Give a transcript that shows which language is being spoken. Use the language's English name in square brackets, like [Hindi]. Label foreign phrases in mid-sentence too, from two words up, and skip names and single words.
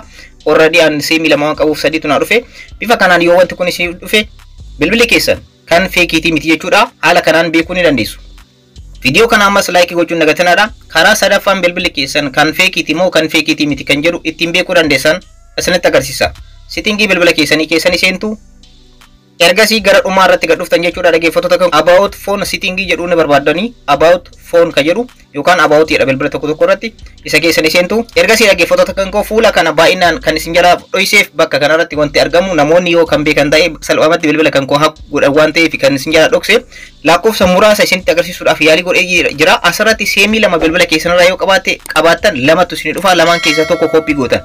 [Oromo] Already an seemii lama waan qabuuf sadiitu na dhufe. Bifa kanaan yoo wanti kun isin dhufe bilbilli keessan kan feekiitii miti jechuudha. Haala kanaan beekuu ni dandeessu. Video kana ammas like gochuun dagatanadha. Karaa sadaffaan bilbilli keessan kan feekiiti moo kan feekiitii miti kan jedhu ittiin beekuu dandeessan isinitti agarsiisa. Settingii bilbila keessanii keessanii seentu. Ergasii gara dhumaa irratti gad dhuftan jechuudha dhaggeeffattoota kan [English] about phone setting [Oromo] jedhu ni barbaadani [English] about phone [Oromo] ka jedhu yookaan about jedha bilbila tokko irratti isa keessan seentu. Ergasii dhaggeeffattoota kan koo fuula kana baay'inaan kan isin jala dhoyseef bakka kana irratti wanti argamu namoonni yoo kan beekan ta'e salphumatti bilbila kan koo godhan waan ta'eef kan isin jala dhokse lakkoofsa muraasa isinitti agarsiisuudhaaf yaalii godhee jira. Asirratti seemii lama bilbila keessan irraa yoo qabaattan lamatu isin dhufa, lamaan keessaa tokko koppii gootan.